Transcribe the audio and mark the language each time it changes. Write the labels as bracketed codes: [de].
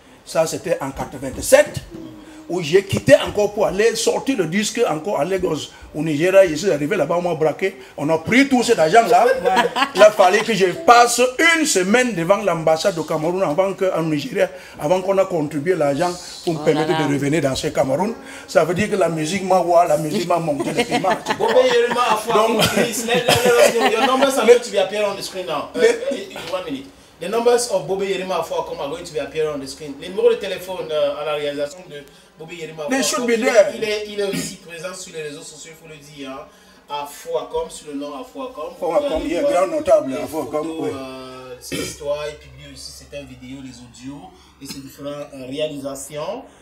[fr] Ça, c'était en 87. Où j'ai quitté encore pour aller sortir le disque encore à Lagos, au Nigeria. Je suis arrivé là-bas, on m'a braqué. On a pris tout cet argent-là. Il a fallu que je passe une semaine devant l'ambassade du Cameroun en Nigeria, avant qu'on a contribué l'argent pour me permettre de revenir dans ce Cameroun. Ça veut dire que la musique m'a monté le paiement. [en] Donc, your numbers are going to be appearing on the screen now. 1 minute. The numbers of Bobé Yerima Afouakom are going to be appearing on the screen. [fr] Les numéros de téléphone à la réalisation de Bobé Yerima Afouakom, il est aussi présent sur les réseaux sociaux, il faut le dire, hein, Afouakom, sur le nom Afouakom. Il est grand notable, Afouakom. Cette histoire, il publie aussi certaines vidéos, les audios et ses différentes réalisations.